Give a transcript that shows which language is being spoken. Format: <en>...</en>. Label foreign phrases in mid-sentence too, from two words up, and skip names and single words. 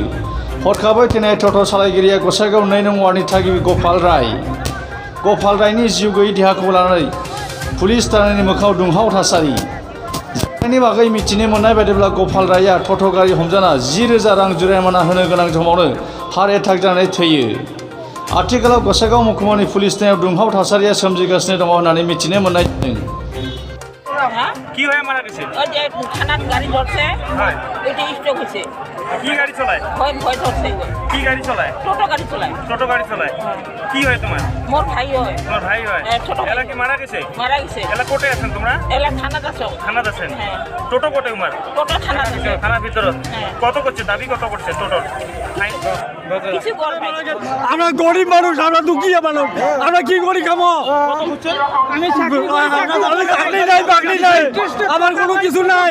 <brx>हरखाबै थैनाय ट'ट' सालायगिरिया गसाइगाव 2 नं वार्डनि थागिबि गपाल रायनि जिउ गैयै देहाखौ लानानै पुलिस थानानि मोखाङाव दुंहाव थासारि। जाथायनि बागै मिथिनो मोननाय बायदिब्ला गपाल रायआ ट'ट' गारि हमजाना 10,000 रां जुरिमाना होनो गोनां समावनो</brx> <en>heart attack</en> <brx>जानानै थैयो। आथिखालाव गसाइगाव महकुमानि पुलिस थानायाव दुंहाव थासारिया सोमजिगासिनो दङ होननानै मिथिनो मोननाय जादों।</brx> <rkt>কি হয় মারা গেছে ওই যে থানাত গাড়ি ধরছে হয় ওইটা স্টক হয়েছে কি গাড়ি চালায় ভয় ভয় ধরছে কি গাড়ি চালায় টোটো গাড়ি চালায় টোটো গাড়ি চালায় কি হয় তোমার মোর ভাই হয় তোমার ভাই হয় ছোট এলা কি মারা গেছে এলা কোটে আছেন তোমরা এলা থানাত আছো থানাত আছেন টোটো কোটে তোমার টোটো থানাত আছে থানার ভিতরে কত করছে দাবি কত করছে টোটোর কিছু বল নাই আমরা গরিব মানুষ, আমরা দুঃখিয়া মানুষ, আমরা কি করি খামো? আমি চাকরি নাই, আমার কোনো কিছু নাই।</rkt>